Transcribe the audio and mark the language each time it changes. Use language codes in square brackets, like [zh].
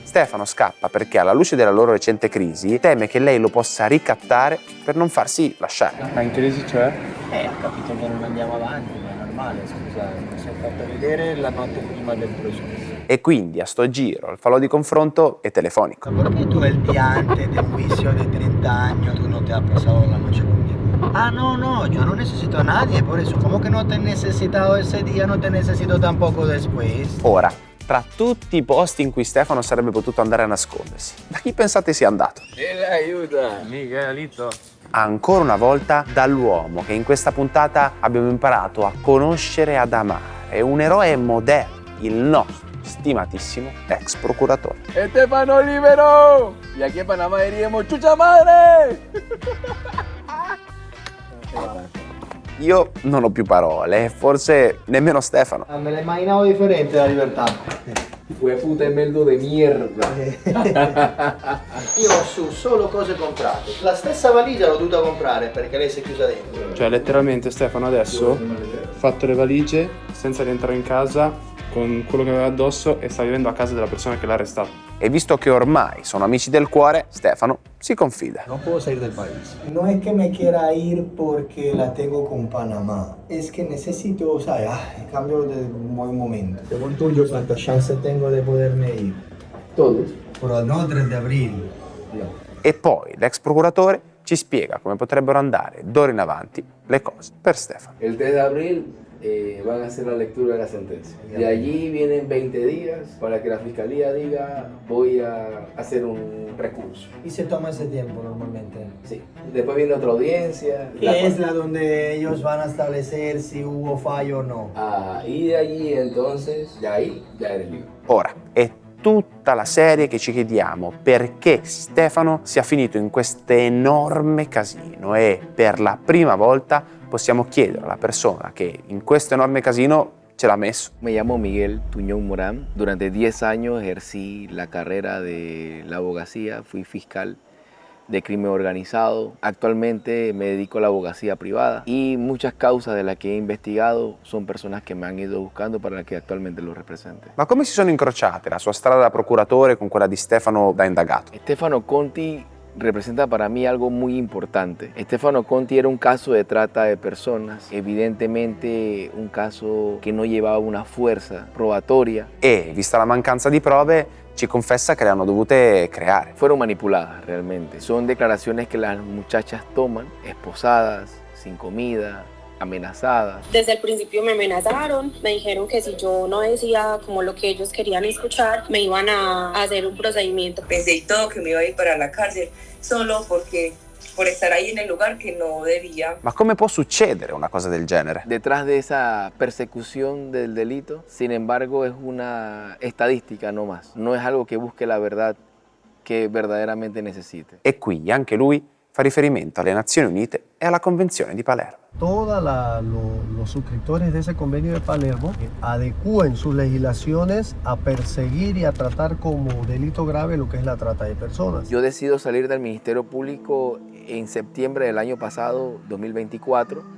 [it] Stefano scappa perché, alla luce della loro recente crisi, teme che lei lo possa ricattare per non farsi lasciare. Ma in crisi c'è? Ha capito che non andiamo avanti, ma è normale, scusa, mi si è fatto vedere la notte prima del processo. E quindi a sto giro il falò di confronto è telefonico. [es] Porque tú el día antes de un juicio de 30 años tú no te has pasado la noche conmigo. Ah, no, yo no necesito a nadie, por eso, ¿cómo que no te he necesitado ese día, no te necesito tampoco después? [it] Ora, tra tutti i posti in cui Stefano sarebbe potuto andare a nascondersi, da chi pensate sia andato? Aiuta! Miguelito! Ancora una volta dall'uomo che in questa puntata abbiamo imparato a conoscere e ad amare, un eroe moderno, il nostro stimatissimo ex procuratore. Stefano libero! [es] Y aquí en Panamá diríamos ¡chucha madre! [it] Io non ho più parole, forse nemmeno Stefano. Me la immaginavo differente la libertà. [es] Fue puta e meldo de mierda. [it] Io ho su solo cose comprate. La stessa valigia l'ho dovuta comprare perché lei si è chiusa dentro. Cioè letteralmente Stefano adesso ha fatto le valigie senza rientrare in casa con quello che aveva addosso e sta vivendo a casa della persona che l'ha arrestato. E visto che ormai sono amici del cuore, Stefano si confida. [es] No puedo salir del país. No es que me quiera ir porque la tengo con Panamá. Es que necesito, ¿sabes? Cambio de un buen momento. Según tú, yo cuántas chances tengo de poderme ir. Todos. Pero no 3 de abril. [it] E poi l'ex procuratore ci spiega come potrebbero andare d'ora in avanti le cose per Stefano. [es] El 3 de abril van a hacer la lectura de la sentencia. De allí vienen 20 días para que la fiscalía diga voy a hacer un recurso. ¿Y se toma ese tiempo normalmente? Sí. Después viene otra audiencia. Que es la donde ellos van a establecer si hubo fallo o no. Y de allí entonces, ya eres libre. [it] Ora, è tutta la serie che ci chiediamo perché Stefano sia finito in questo enorme casino e per la prima volta possiamo chiedere alla persona che in questo enorme casino ce l'ha messo. [es] Me llamo Miguel Tuñón Morán. Durante 10 años ejercí la carrera de la abogacía, fui fiscal de crimen organizado. Actualmente me dedico a la abogacía privada y muchas causas de las que he investigado son personas que me han ido buscando para que actualmente lo represente. [it] Ma come si sono incrociate la sua strada da procuratore con quella di Stefano da indagato? [es] Stefano Conti representa para mí algo muy importante. Stefano Conti era un caso de trata de personas, evidentemente un caso que no llevaba una fuerza probatoria. [it] E, vista la mancanza di prove, ci confessa che le hanno dovute creare. [es] Fueron manipuladas realmente. Son declaraciones que las muchachas toman, esposadas, sin comida, amenazadas. Desde el principio me amenazaron, me dijeron que si yo no decía como lo que ellos querían escuchar, me iban a hacer un procedimiento. Pensé y todo que me iba a ir para la cárcel solo por estar ahí en el lugar que no debía. [it] Ma come può succedere una cosa del genere? [es] Detrás de esa persecución del delito, sin embargo, es una estadística no más. No es algo que busque la verdad que verdaderamente necesite. [it] E qui anche lui fa riferimento alle Nazioni Unite e alla Convenzione di Palermo. [es] Todos los suscriptores de ese convenio de Palermo adecúen sus legislaciones a perseguir y a tratar como delito grave lo que es la trata de personas. Yo decido salir del Ministerio Público en septiembre del año pasado, 2024.